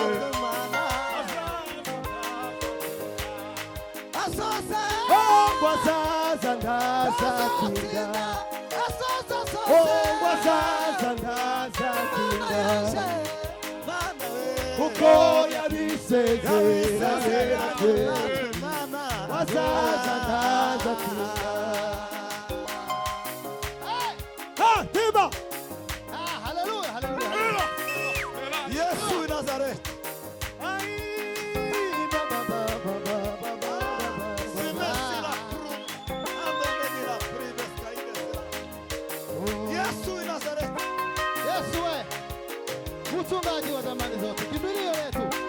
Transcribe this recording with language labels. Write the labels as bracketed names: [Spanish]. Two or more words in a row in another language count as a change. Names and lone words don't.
[Kinyarwanda] Azaza ntazatinda. Azaza ntazatinda. Kuko yabisezeranye natwe. Azaza ntazatinda. Tiba haleluya haleluya. [Swahili] Yesu wa Nazareti. Mchungaji wa zamani zote, kimbilio letu.